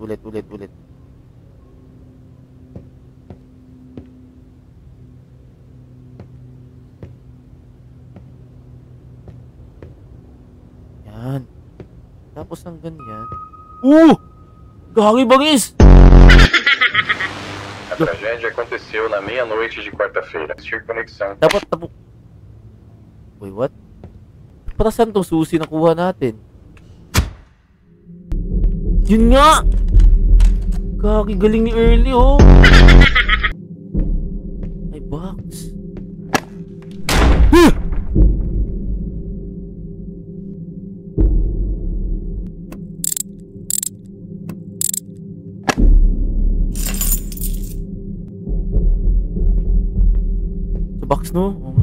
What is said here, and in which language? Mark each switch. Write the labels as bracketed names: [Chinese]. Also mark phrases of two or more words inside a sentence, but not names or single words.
[Filipino] Yan. Tapos ng ganyan. Gagi bangis! [Portuguese] A tragédia aconteceu na meia-noite de quarta-feira. Assistir conexão. [English] Dapat Wait, what? [Filipino] Para saan tong susi nakuha natin? Yun nga! Gagi, galing ni Early oh! Ay, box. Box, no?